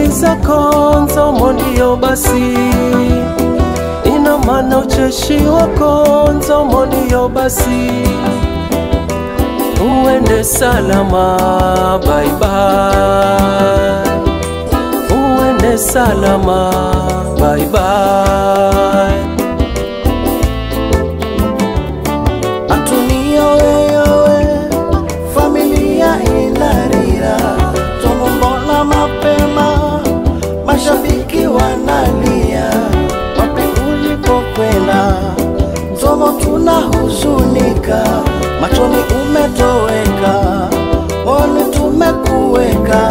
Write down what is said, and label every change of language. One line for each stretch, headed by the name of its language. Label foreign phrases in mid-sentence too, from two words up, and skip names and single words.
Swahili: zako nzomo ndio basi, ina maana ucheshi wako nzomo ndio basi. Uende salama,
English: bye bye.
Swahili: Uende salama,
English: bye bye.
Swahili: Antonia wewe, familia inarira. Mbona mapema, mashabiki wanalia. Wapi ulipokwenda, Nzomo tunahuzunika. Machoni umetoweka, moyoni tumekuweka.